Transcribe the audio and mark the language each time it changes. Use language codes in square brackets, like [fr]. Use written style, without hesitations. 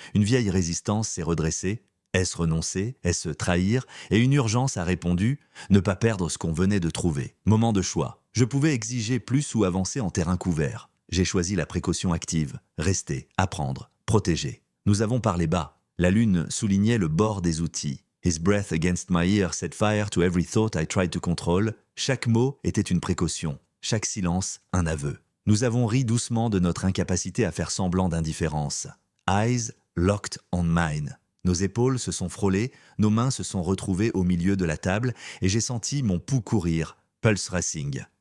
[fr] Une vieille résistance s'est redressée. Est-ce renoncer? Est-ce trahir? Et une urgence a répondu, ne pas perdre ce qu'on venait de trouver. Moment de choix. Je pouvais exiger plus ou avancer en terrain couvert. J'ai choisi la précaution active. Rester, apprendre, protéger. Nous avons parlé bas. La lune soulignait le bord des outils. [en] His breath against my ear set fire to every thought I tried to control. [fr] Chaque mot était une précaution. Chaque silence, un aveu. Nous avons ri doucement de notre incapacité à faire semblant d'indifférence. [en] Eyes locked on mine. [fr] Nos épaules se sont frôlées, nos mains se sont retrouvées au milieu de la table et j'ai senti mon pouls courir, [en] pulse racing.